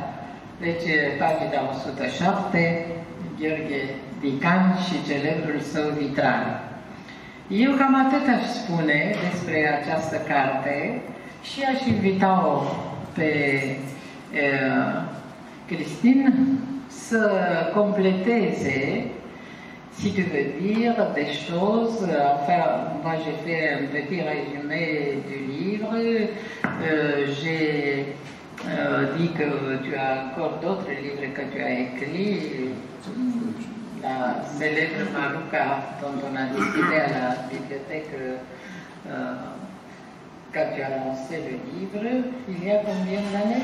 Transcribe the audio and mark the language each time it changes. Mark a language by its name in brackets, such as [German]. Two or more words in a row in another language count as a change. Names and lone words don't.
[Romanian] Deci, pagina 107, Gheorghe Dican și celebrul său vitral. Eu cam atât aș spune despre această carte și aș invita-o pe Cristin să completeze, [French] si tu veux dire des choses, enfin, moi j'ai fait un petit résumé du livre, j'ai dit que tu as encore d'autres livres que tu as écrits, la célèbre Maruca dont on a discuté à la bibliothèque quand tu as lancé le livre, il y a combien d'années?